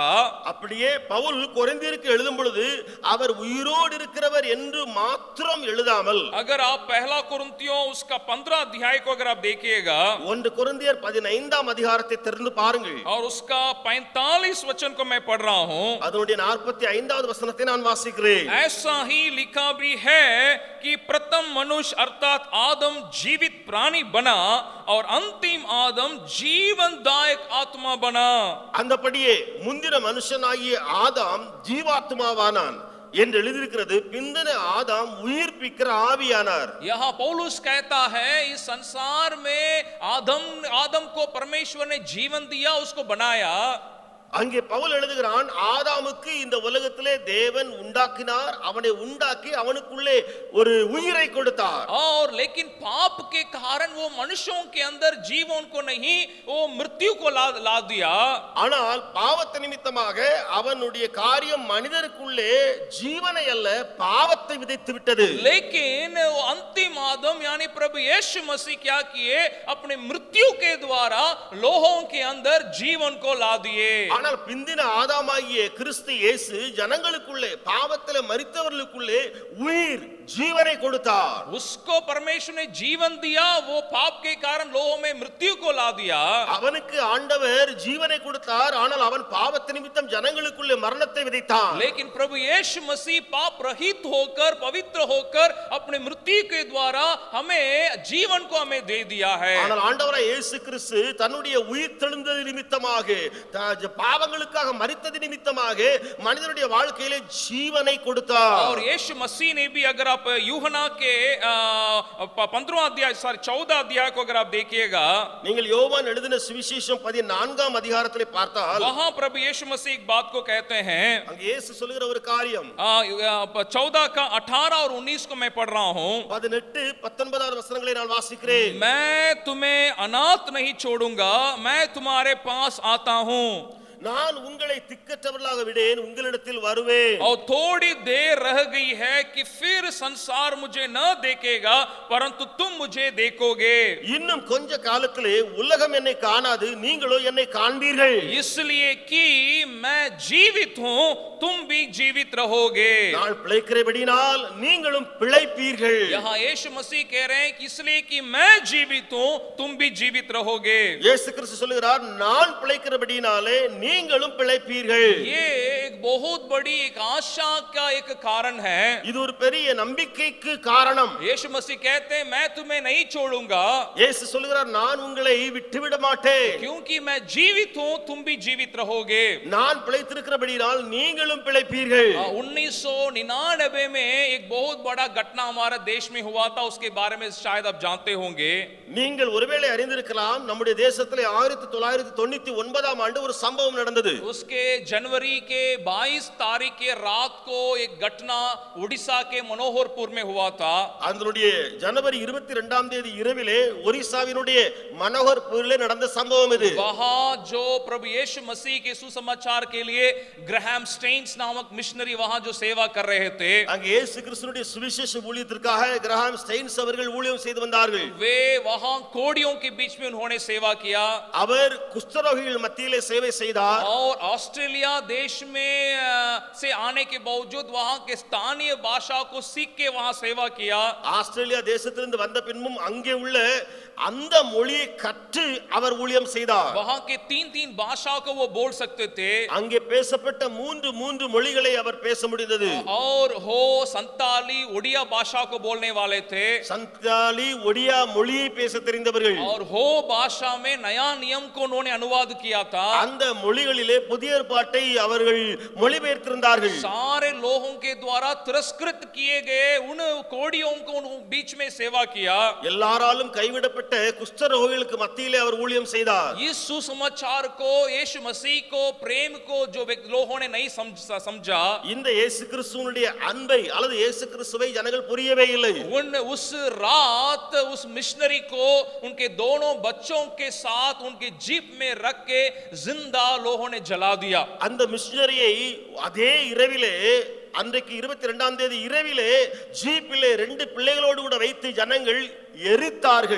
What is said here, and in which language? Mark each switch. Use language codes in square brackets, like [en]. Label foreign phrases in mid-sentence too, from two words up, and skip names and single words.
[ta] அப்படியே பவுல் கொரிந்தியருக்கு எழுதும் பொழுது அவர் உயிரோடு இருக்கிறவர் என்று மாத்திரம் எழுதாமல், [hi] अगर आप पहला कुरिन्थियों उसका 15 अध्याय को अगर आप देखिएगा [ta] 1 கொரிந்தியர் 15ஆம் அதிகாரத்தை திறந்து பாருங்கள். [hi] और उसका 45 वचन को मैं पढ़ रहा हूं. [ta] அதனுடைய 45வது वचனத்தை நான் வாசிக்கிறேன். [hi] ऐसा ही लिखा भी है कि प्रथम मनुष्य अर्थात आदम जीवित प्राणी बना और अंतिम आदम जीवनदायक आत्मा बना. [ta] அந்தபடியே முந்தின மனுஷனாகிய ஆதாம் ஜீவாத்மாவானான் என்று எழுதியிருக்கிறது. பிந்தின ஆதாம் உயிர்ப்பிக்கிற ஆவியானார். [hi] यहाँ पौलुस कहता है इस संसार में आदम को परमेश्वर ने जीवन दिया, उसको बनाया. [ta] அங்கே பவுல் எழுதுகிறான், ஆதாமுக்கு இந்த உலகத்திலே தேவன் உண்டாக்கினார், அவனை உண்டாக்கி அவனுக்குள்ளே ஒரு உயிரை கொடுத்தார். [hi] और लेकिन पाप के कारण वो मनुष्यों के अंदर जीवन को नहीं, वो मृत्यु को ला दिया. [ta] ஆனால் பாவத்தை நிமித்தமாக அவனுடைய காரியம் மனிதருக்குள்ளே ஜீவனை அல்ல பாவத்தை விதைத்து விட்டது. [hi] लेकिन वो अंतिम आदम यानी प्रभु यीशु मसीह क्या किए, अपने मृत्यु के द्वारा लोगों के अंदर जीवन को ला दिए. [ta] ஆனால் பிந்தின ஆதாமாகிய கிறிஸ்து இயேசு ஜனங்களுக்குள்ளே பாவத்திலே மரித்தவர்களுக்குள்ளே உயிர் ஜீவனை கொடுத்தார். [hi] उसको परमेश्वर ने जीवन दिया, वो पाप के कारण लोगों में मृत्यु को ला दिया. [ta] அவனுக்கு ஆண்டவர் ஜீவனை கொடுத்தார், ஆனால் அவன் பாவத்தின் நிமித்தம் ஜனங்களுக்குள்ளே மரணத்தை விதைத்தான். [hi] लेकिन प्रभु यीशु मसीह पाप रहित होकर पवित्र होकर अपने मृत्यु के द्वारा हमें जीवन को हमें दे दिया है. [ta] ஆனால் ஆண்டவராய் இயேசு கிறிஸ்து தன்னுடைய உயிர் தெழுந்தது நிமித்தமாக பாவங்களுக்காக மரித்தது நிமித்தமாக மனிதனுடைய வாழ்க்கையிலே ஜீவனை கொடுத்தார். [hi] और यीशु मसीह ने भी, अगर आप यूहन्ना के 15वां अध्याय 14 अध्याय को अगर आप देखिएगा, [ta] நீங்கள் யோவான் எழுதின சுவிசேஷம் 14ஆம் அதிகாரத்திலே பார்த்தால் [hi] वहां प्रभु यीशु मसीह एक बात को कहते हैं. [ta] அங்கே இயேசு சொல்லுகிற ஒரு காரியம் [hi] 14 का 18 और 19 को मैं पढ़ रहा हूं. [ta] 18 19வது வசனங்களை நான் வாசிக்கிறேன். [hi] मैं तुम्हें अनाथ नहीं छोड़ूंगा, मैं तुम्हारे पास आता हूं. [ta] நான் உங்களை திக்கற்றவர்களாக விடேன், உங்களிடத்தில் வருவேன். [hi] और थोड़ी देर रह गई है कि फिर संसार मुझे न देखेगा परंतु तुम मुझे देखोगे. [ta] இன்னும் கொஞ்ச காலத்திலே உலகம் என்னை காணாது, நீங்களோ என்னை காண்பீர்கள். [hi] इसलिए कि मैं जीवित हूं तुम भी जीवित रहोगे. [ta] நான் பிழைக்கிறபடினால் நீங்களும் பிழைப்பீர்கள். [hi] यहाँ यीशु मसीह कह रहे हैं कि इसलिए कि मैं जीवित हूं तुम भी जीवित रहोगे. [ta] இயேசு கிறிஸ்து சொல்கிறார், நான் பிழைக்கிறபடினாலே நீங்களும் பிழைப்பீர்கள். [hi] ये एक बहुत बड़ी एक आशा का एक कारण है. [ta] இது ஒரு பெரிய நம்பிக்கைக்கு காரணம். [hi] यीशु मसीह कहते हैं मैं तुम्हें नहीं छोड़ूंगा [ta] இயேசு சொல்கிறார், நான் உங்களை விட்டுவிட மாட்டேன். [hi] क्योंकि मैं जीवित हूं तुम भी जीवित रहोगे. [ta] நான் பிழைத்திருக்கிறபடியால் நீங்களும் பிழைப்பீர்கள். [hi] 1999 में एक बहुत बड़ा घटना हमारे देश में हुआ था, उसके बारे में शायद आप जानते होंगे. [ta] நீங்கள் ஒருவேளை அறிந்திருக்கலாம், நம்முடைய தேசத்திலே 1999ஆம் ஆண்டு ஒரு சம்பவம் நடந்தது. [hi] उसके जनवरी के 22 तारीख के रात को एक घटना उड़ीसा के मनोहरपुर में हुआ था. [ta] அதனுடைய ஜனவரி 22ஆம் தேதி இரவிலே ஒரிசாவினுடைய மனோகர்பூரிலே நடந்த சம்பவம் இது. [hi] वहां जो प्रभु यीशु मसीह के सुसमाचार के लिए ग्राहम स्टेन्स नामक मिशनरी वहां जो सेवा कर रहे थे. [ta] அங்கே இயேசு கிறிஸ்துவினுடைய சுவிசேஷ ஊழியத்திற்காக கிரஹாம் ஸ்டெயின்ஸ் அவர்கள் ஊழியம் செய்து வந்தார்கள். [hi] वे वहां कोड़ियों के बीच में उन्होंने सेवा किया. [ta] அவர் குஷ்டரோகிகள் மத்தியிலே சேவை செய்தார். [hi] और ऑस्ट्रेलिया देश में से आने के बावजूद वहां के स्थानीय भाषा को सीख के वहां सेवा किया. [ta] ஆஸ்திரேலியா தேசத்திலிருந்து வந்த பின்பும் அங்கே உள்ள அந்த மொழியை கற்று அவர் ஊழியம் செய்தார். [hi] वहां के 3 भाषाओं को वो बोल सकते थे. [ta] அங்கே பேசப்பட்ட மூன்று மொழிகளை அவர் பேச முடிந்தது. [hi] और हो संताली ओडिया भाषा को बोलने वाले थे. [ta] சந்தாலி ஒடியா மொழியை பேச தெரிந்தவர்கள். [hi] और हो भाषा में नया नियम को उन्होंने अनुवाद किया था. [ta] அந்த மொழிகளிலே புதிய ஏற்பாட்டை அவர்கள் மொழிபெயர்த்திருந்தார்கள். [hi] सारे लोगों के द्वारा तिरस्कृत किए गए उन कोड़ियों को बीच में सेवा किया. [ta] எல்லாராலும் கைவிடப்பட்ட குஷ்டரோகிகளுக்கு மத்தியிலே அவர் ஊழியம் செய்தார். [hi] इस सुसमाचार को यीशु मसीह को प्रेम को जो लोगों ने नहीं समझा, [ta] இந்த இயேசு கிறிஸ்துவினுடைய அன்பை அல்லது இயேசு கிறிஸ்துவை ஜனங்கள் புரியவே இல்லை. [hi] उस रात उस मिशनरी को उनके दोनों बच्चों के साथ उनके जीप में रख के जिंदा लोगों ने जला दिया. [ta] அந்த மிஷனரியை அதே இரவிலே, அன்றைக்கு 22ஆம் தேதி இரவிலே ஜீப்பிலே 2 பிள்ளைகளோடு கூட வைத்து ஜனங்கள் எரித்தார்கள்.